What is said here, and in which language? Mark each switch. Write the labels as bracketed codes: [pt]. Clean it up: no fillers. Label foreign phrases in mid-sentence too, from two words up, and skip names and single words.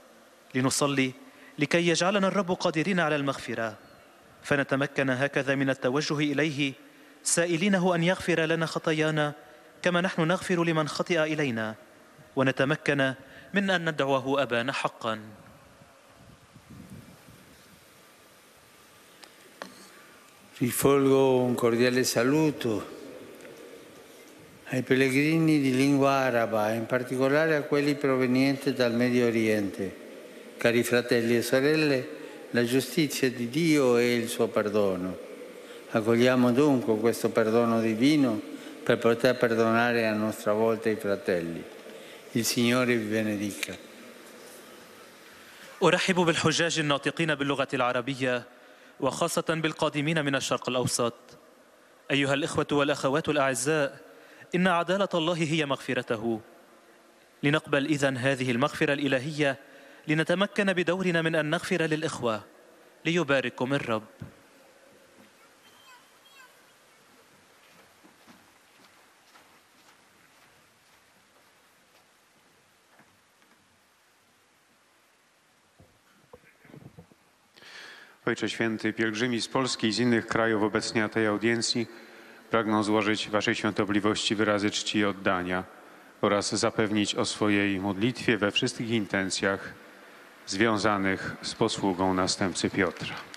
[ar] لنصلي لكي يجعلنا الرب قادرين على المغفرة، فنتمكن هكذا من التوجه إليه سائلينه أن يغفر لنا خطايانا كما نحن نغفر لمن خطئ إلينا، ونتمكن من أن ندعوه أبانا حقا. [it] Rivolgo un cordiale saluto ai pellegrini di lingua araba, in particolare a quelli provenienti dal Medio Oriente. Cari fratelli e sorelle, la giustizia di Dio e il suo perdono. Accogliamo dunque questo perdono divino per poter perdonare a nostra volta i fratelli. Il Signore vi benedica. [ar] أرحب بالحجاج الناطقين باللغة العربية وخاصة بالقادمين من الشرق الأوسط. أيها الإخوة والأخوات الأعزاء، إن عدالة الله هي مغفرته. لنقبل إذن هذه المغفرة الإلهية لنتمكن بدورنا من أن نغفر للإخوة. ليبارككم الرب. [pl] Ojcze Święty, pielgrzymi z Polski i z innych krajów obecni na tej audiencji pragną złożyć Waszej Świątobliwości wyrazy czci i oddania oraz zapewnić o swojej modlitwie we wszystkich intencjach związanych z posługą następcy Piotra.